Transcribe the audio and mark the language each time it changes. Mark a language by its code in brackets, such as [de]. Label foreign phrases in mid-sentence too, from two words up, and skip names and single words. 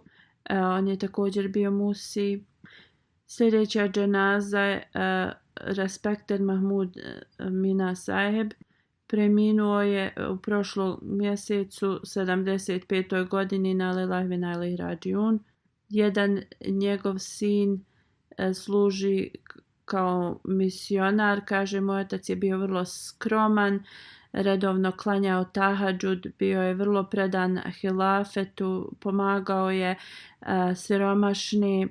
[bs] On je također bio musi. Sljedeća dženaza je Respected Mahmud Mina Saheb. Preminuo je u prošlom mjesecu 75. godini [ar] إنا لله وإنا إليه راجعون. [bs] Jedan njegov sin služi kao misionar. Kaže, moj otac je bio vrlo skroman, redovno klanjao tahadžud, bio je vrlo predan hilafetu, pomagao je siromašni.